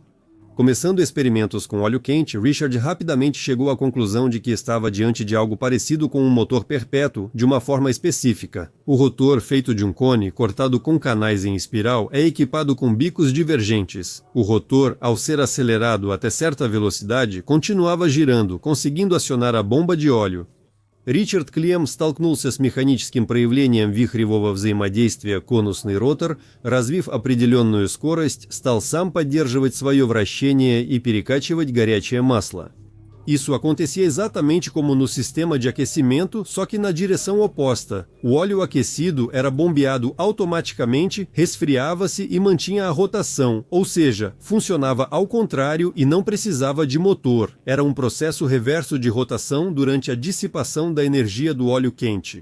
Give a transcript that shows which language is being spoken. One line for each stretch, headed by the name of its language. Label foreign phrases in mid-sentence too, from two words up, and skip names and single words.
Portuguese: Começando experimentos com óleo quente, Richard rapidamente chegou à conclusão de que estava diante de algo parecido com um motor perpétuo de uma forma específica. O rotor, feito de um cone, cortado com canais em espiral, é equipado com bicos divergentes. O rotor, ao ser acelerado até certa velocidade, continuava girando, conseguindo acionar a bomba de óleo.
Russian: Ричард Клем столкнулся с механическим проявлением вихревого взаимодействия конусный ротор, развив определенную скорость, стал сам поддерживать свое вращение и перекачивать горячее масло.
Portuguese: Isso acontecia exatamente como no sistema de aquecimento, só que na direção oposta. O óleo aquecido era bombeado automaticamente, resfriava-se e mantinha a rotação, ou seja, funcionava ao contrário e não precisava de motor. Era um processo reverso de rotação durante a dissipação da energia do óleo quente.